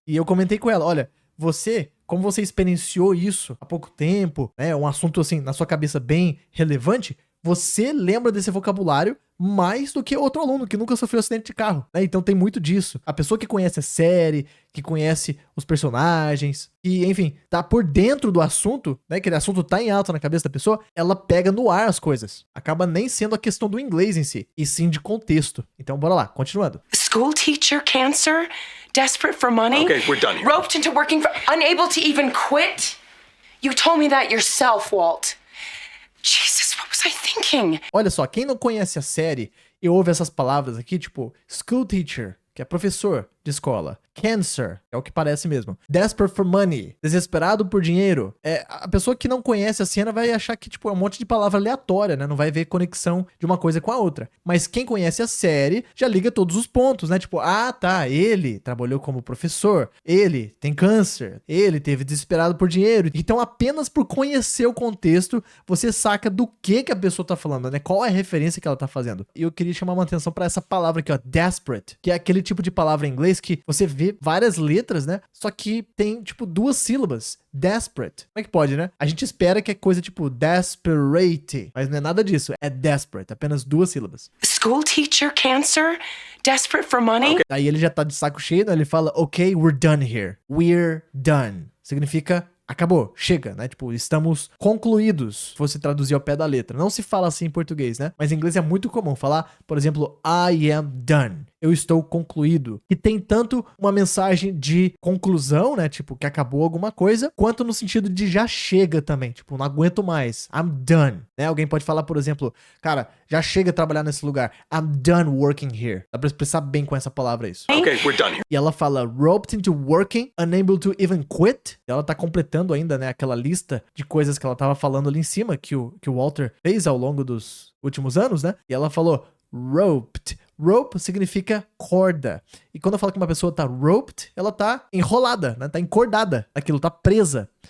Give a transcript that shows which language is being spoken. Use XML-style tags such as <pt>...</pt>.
<pt>E eu comentei com ela, olha, como você experienciou isso há pouco tempo, né, um assunto assim na sua cabeça bem relevante, você lembra desse vocabulário mais do que outro aluno que nunca sofreu acidente de carro, né? Então tem muito disso. A pessoa que conhece a série, que conhece os personagens, que, enfim, tá por dentro do assunto, né? Aquele assunto tá em alta na cabeça da pessoa, ela pega no ar as coisas. Acaba nem sendo a questão do inglês em si, e sim de contexto. Então bora lá, continuando.</pt> <en>School teacher, cancer, desperate for money. Okay, we're done here. Roped into working for, unable to even quit. You told me that yourself, Walt. Jesus, what was I thinking?</en> <pt>Olha só, quem não conhece a série e ouve essas palavras aqui, tipo school teacher, que é professor de escola, cancer, é o que parece mesmo,</pt> <en>desperate for money,</en> <pt>desesperado por dinheiro, a pessoa que não conhece a cena vai achar que, tipo, é um monte de palavra aleatória, né, não vai ver conexão de uma coisa com a outra, mas quem conhece a série já liga todos os pontos, né, tipo, ah, tá, ele trabalhou como professor, ele tem câncer, ele teve desesperado por dinheiro, então apenas por conhecer o contexto, você saca do que a pessoa tá falando, né, qual é a referência que ela tá fazendo. E eu queria chamar uma atenção pra essa palavra aqui, ó, desperate, que é aquele tipo de palavra em inglês que você vê várias letras, né? Só que tem, tipo, 2 sílabas. Desperate. Como é que pode, né? A gente espera que é coisa tipo desperate, mas não é nada disso. É desperate, apenas 2 sílabas.</pt> <en>School teacher, cancer, desperate for money. Okay.</en> <pt>Aí ele já tá de saco cheio, né? Ele fala, ok,</pt> <en>we're done here. We're done.</en> <pt>Significa acabou, chega, né? Tipo, estamos concluídos, se você traduzir ao pé da letra. Não se fala assim em português, né? Mas em inglês é muito comum falar, por exemplo,</pt> <en>I am done.</en> <pt>Eu estou concluído. E tem tanto uma mensagem de conclusão, né? Tipo, que acabou alguma coisa, quanto no sentido de já chega também. Tipo, não aguento mais.</pt> <en>I'm done.</en> <pt>Né? Alguém pode falar, por exemplo, cara, já chega trabalhar nesse lugar.</pt> <en>I'm done working here.</en> <pt>Dá pra expressar bem com essa palavra isso.</pt> <en>Okay, we're done here.</en> <pt>E ela fala,</pt> <en>roped into working, unable to even quit.</en> <pt>Ela tá completando ainda, né, aquela lista de coisas que ela tava falando ali em cima, que o Walter fez ao longo dos últimos anos, né? E ela falou, roped. Rope significa corda. E quando eu falo que uma pessoa tá roped, ela tá enrolada, né? Tá encordada. Aquilo tá presa.</pt>